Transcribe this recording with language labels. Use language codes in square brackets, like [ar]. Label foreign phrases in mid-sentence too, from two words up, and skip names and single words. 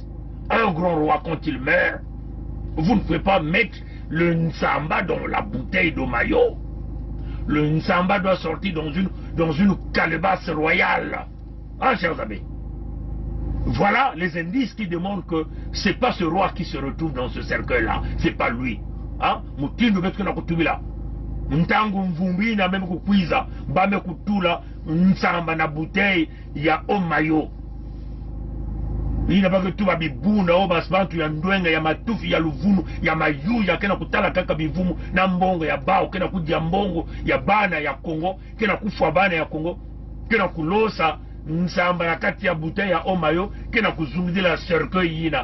[fr] Un grand roi, quand il meurt, vous ne pouvez pas mettre le Nsamba dans la bouteille d'eau maillot. Le Nsamba doit sortir dans une calebasse royale. Hein, chers amis? Voilà les indices qui démontrent que ce n'est pas ce roi qui se retrouve dans ce cercueil-là. C'est pas lui. Hein? [ktu] Mutindo betu na kutubila. Ntangu mvumbi na meme kukwiza. Bame kutula nsamba na bouteille ya omayo. Ina bage tuba bibuna o basbantu ya ndwenga ya matufi ya luvunu ya mayu ya kena kutala kaka bivumu na mbongo ya bao kena kudia mbongo ya bana ya Kongo kena kufwa bana ya Kongo kena kulosa nsamba na kati ya bouteille ya omayo kena kuzunguzila cercueil yina.